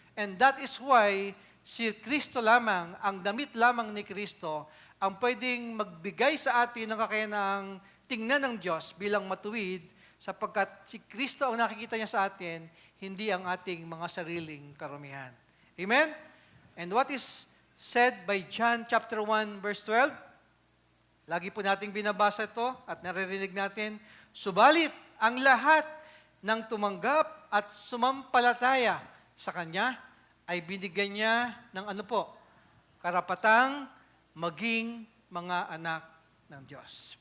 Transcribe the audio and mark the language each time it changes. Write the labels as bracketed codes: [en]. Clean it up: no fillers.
[en] And that is why [tl] si Kristo lamang, ang damit lamang ni Kristo, ang pwedeng magbigay sa atin ng kakayanang tingnan ng Diyos bilang matuwid, sapagkat si Kristo ang nakikita niya sa atin, hindi ang ating mga sariling karumihan. Amen? [en] And what is said by John chapter 1 verse 12? [tl] Lagi po nating binabasa ito at naririnig natin, subalit ang lahat ng tumanggap at sumampalataya sa Kanya ay binigyan niya ng ano po? Karapatang maging mga anak ng Diyos.